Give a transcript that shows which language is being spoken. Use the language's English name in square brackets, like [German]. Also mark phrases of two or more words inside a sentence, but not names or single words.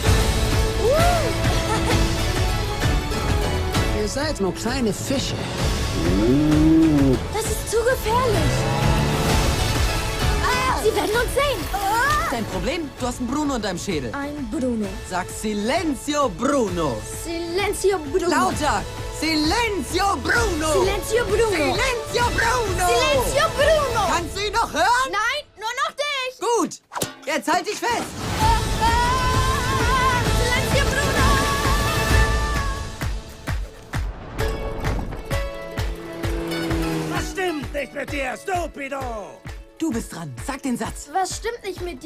[German] Ihr seid nur kleine Fische. Das ist zu gefährlich. Sie werden uns sehen. Dein Problem? Du hast einen Bruno in deinem Schädel. Ein Bruno. Sag Silenzio Bruno. Silenzio Bruno. Lauter. Silenzio Bruno. Silenzio Bruno. Silenzio Bruno. Silenzio Bruno. Kannst du ihn noch hören? Nein, nur noch dich. Gut. Jetzt halt dich fest. Silenzio Bruno. Was stimmt nicht mit dir, stupido? Du bist dran. Sag den Satz.